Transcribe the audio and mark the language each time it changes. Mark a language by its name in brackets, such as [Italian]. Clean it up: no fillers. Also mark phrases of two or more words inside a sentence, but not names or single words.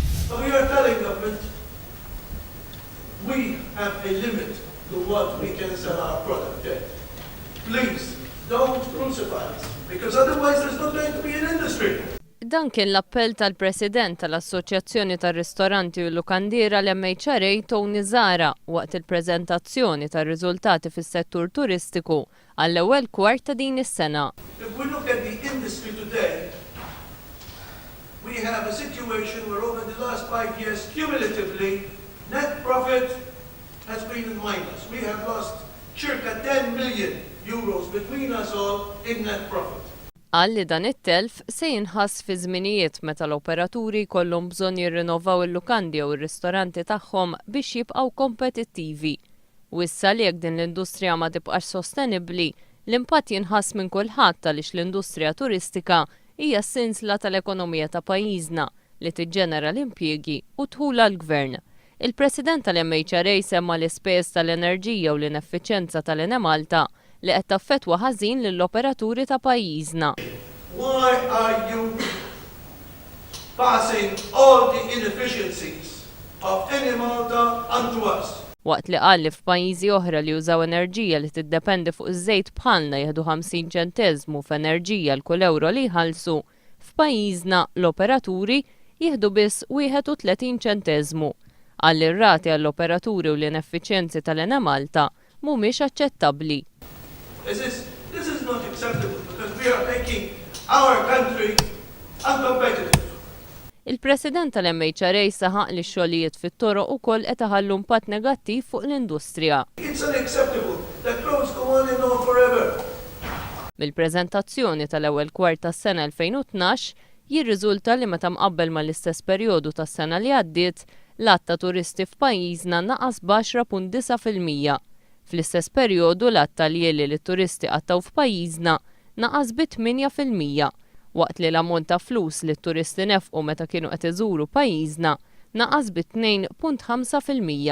[English] So we are telling government, we have a limit to what we can sell our product at. Please, don't crucify us, because otherwise there's not going to be an industry. [Maltese] Dan kien l-appell tal-President tal-Assoċjazzjoni tar-Ristoranti u l-Lukandiera l-MHRA Tony Zara waqt il-preżentazzjoni tar-riżultati fis-settur turistiku għall-ewwel kwart ta' din is-sena. [English] If we look at the industry today, we have a situation where over the last 5 years, cumulatively, net profit has been in minus. We have lost circa 10 million euros between us all in net profit. [Maltese] Għalli dan it-telf se jinħass fi żminijiet meta l-operaturi jkollhom bżonn jirrinnovaw il-lukandi u r-ristoranti tagħhom biex jibqgħu kompetittivi. U issa li jekk din l-industrija ma tibqax sostenibbli, l-impatt jinħass minn kulħadd għaliex l-industrija turistika hija s-sinsla tal-ekonomija ta' pajjiżna li tiġġenera l-impjiegi u tħula l-gvern. Il-President tal-MHRA semma l-ispejjeż tal-enerġija u l-ineffiċjenza tal-Enemalta li qed taffettwa ħażin lill-operaturi ta' pajjiżna. [English] Why are you passing all the inefficiencies of Enemalta onto us? [Maltese] Waqt li qal li f'pajjiżi oħra li jużaw enerġija li tiddependi fuq iż-żejt bħalna jieħdu 50 ċenteżmu f'enerġija l-kull euro li jħallsu, f'pajjiżna l-operaturi jieħdu biss 31 ċenteżmu. Għall ir-rati għall-operaturi u l-ineffiċjenzi tal-Enemalta mhumiex aċċettabbli. [English] This is not acceptable because we are making our country uncompetitive. [Maltese] Il-President tal-MHRA saħaq li x-xogħlijiet fit-toroq ukoll qed iħallu impatt negattiv fuq l-industrija. [English] It's unacceptable that roads go on and on forever. [Maltese] Mill-preżentazzjoni tal-ewwel kwart tas-sena 2012 jirriżulta li meta mqabbel mal-istess perjodu tas-sena li għaddiet l-att ta' turisti f'pajjiżna naqas b'10.9%. Fl-istess perjodu l-att tal-jeli li t-turisti qattaw f'pajjiżna naqas b'8%, waqt li l-ammont ta' flus li t-turisti nefqu meta kienu qed iżuru pajjiżna naqas b'2.5%.